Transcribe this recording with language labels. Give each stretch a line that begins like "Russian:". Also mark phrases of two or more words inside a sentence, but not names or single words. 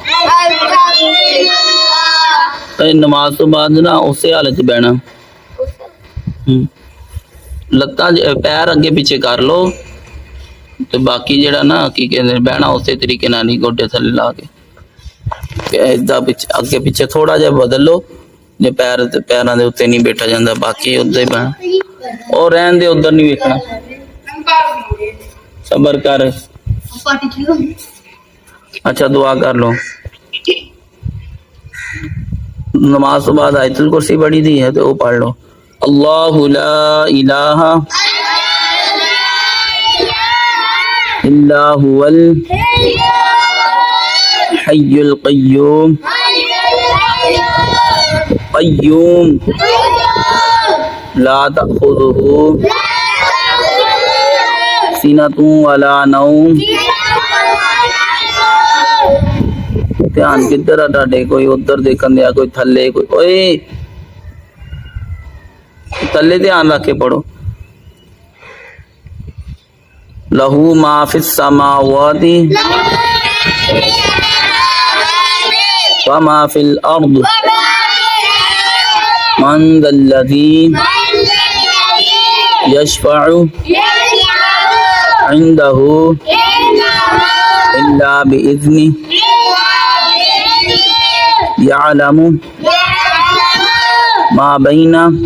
Punjabi: نماز توں بعد نا اس حالت بہنا، لتاں پیر اگے پیچھے کر لو تو باقی جیہڑا نا کی کہتے بہنا اس طریقے نال ہی گوڈے تھلے لا کے ایدا پچھے اگے پیچھے تھوڑا جا بدل لو. جے پیر پیروں کے اتے نہیں بیٹھا جاتا، باقی اودا ہی بہنا اور رہن دے، ادھر نہیں ویکھنا. صبر کر۔ اچھا دعا کر لو. نماز توں بعد آیت الکرسی پڑھی دی ہے تو وہ پڑھ لو.
Arabic: الله لا إله إلا هو الحي القيوم القيوم لا تأخذه سنة ولا نوم.
Punjabi: دھیان کدھر ہے تاڈے? کوئی ادھر دیکھن دیا، کوئی تھلے، کوئی اوئے تھلے دھیان رکھ کے پڑھو.
Arabic: له ما في السماوات وما في الأرض من ذا الذي يشفع عنده إلا بإذنه يعلم ما بين